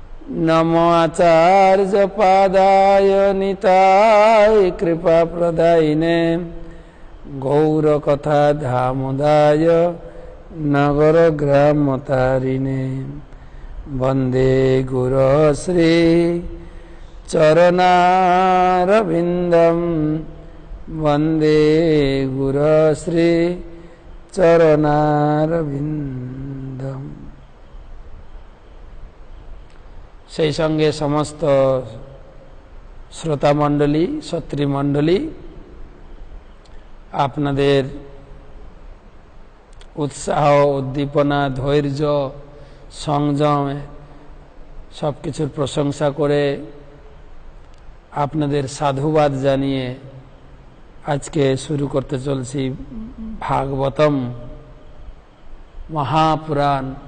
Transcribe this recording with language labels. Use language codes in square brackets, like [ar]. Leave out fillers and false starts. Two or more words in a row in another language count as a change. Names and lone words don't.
[sa] नमो आचार्य पादाय निताय कृपा प्रदायिने गौर कथा धामोदाय नगर ग्राम तारिणे वंदे गुरु श्री चरणारविंदम वंदे गुरु श्री चरणारविंदम। [bn] সেই সঙ্গে সমস্ত শ্রোতা মণ্ডলী সত্রী মণ্ডলী আপনাদের উৎসাহ উদ্দীপনা ধৈর্য সংযম সবকিছুর প্রশংসা করে আপনাদের সাধুবাদ জানিয়ে আজকে শুরু করতে চলছি ভাগবতম মহাপুরাণ।